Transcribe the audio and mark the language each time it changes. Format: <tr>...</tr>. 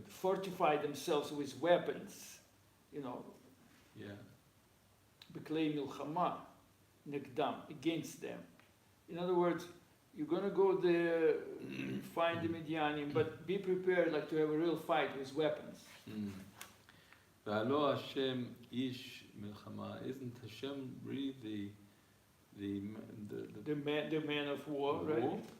<en>fortify themselves with weapons, Yeah.</en> <he>בכלי מלחמה נגדם,</he> <en>against them. In other words, you're going to go there, find the Midianim, but be prepared like to have a real fight with weapons.</en> <he>V'alo Hashem ish milchama.</he> <en>Isn't Hashem really The man of war, right?</en>